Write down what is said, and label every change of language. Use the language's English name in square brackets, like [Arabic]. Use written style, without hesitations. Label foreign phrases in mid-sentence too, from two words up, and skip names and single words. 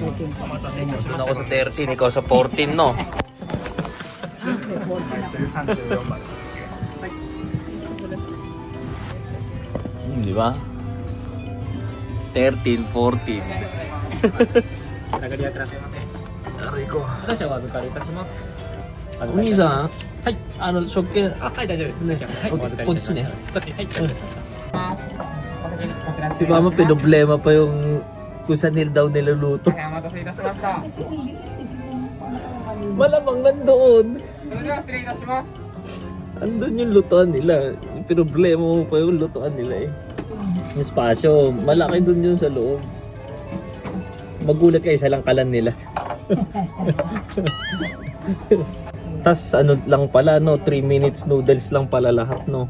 [Filipino] Doon ako sa 13, ikaw sa 14, no? Di ba? 13, 14. Aray ko. [Japanese] 少々お預かりいたします。お兄さん、はい、食券、はい、大丈夫です。ねはい、お預かりいたします。こっち、はい、大丈夫です。 [Filipino] si Mama pinoblema pa yung kung saan daw niluluto. [Japanese] はい、お待たせいたしました。 [Filipino] Malamang nandoon. [Japanese] それでは失礼いたします。 [Filipino] Andun yung lutuan nila. Yung problema mo pa yung lutuan nila eh. Yung spasyo, malaki dun yun sa loob. Magulat kayo sa lang kalan nila. Tas ano lang pala no, 3 minutes noodles lang pala lahat no.